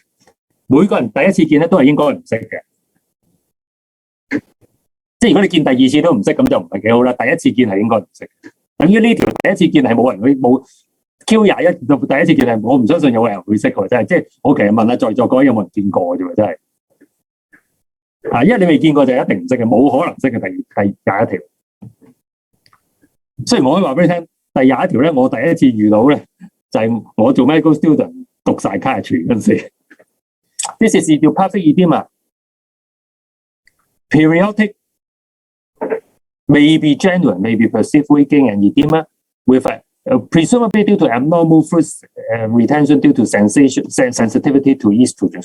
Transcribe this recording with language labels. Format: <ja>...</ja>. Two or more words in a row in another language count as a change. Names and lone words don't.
<yue>每個人第一次見咧都係應該唔識嘅，即係如果你見第二次都唔識，咁就唔係幾好啦。第一次見係應該唔識，等於呢條第一次見係冇人會冇 Q21，第一次見係我唔相信有人會識喎，真係即係我其實問下在座各位有冇人見過啫喎，真係。因為你未見過就一定唔識嘅，冇可能識嘅。第21條，雖然我可以話俾你聽，第21條咧，我第一次遇到咧就係我做</yue> <en>medical student</en> <yue>讀晒 cardiology 嗰陣時。</yue> <en>This is idiopathic edema, periodic, may be genuine, may be perceived weight gain and edema with presumably due to abnormal fluid retention due to sensitivity to estrogen.</en>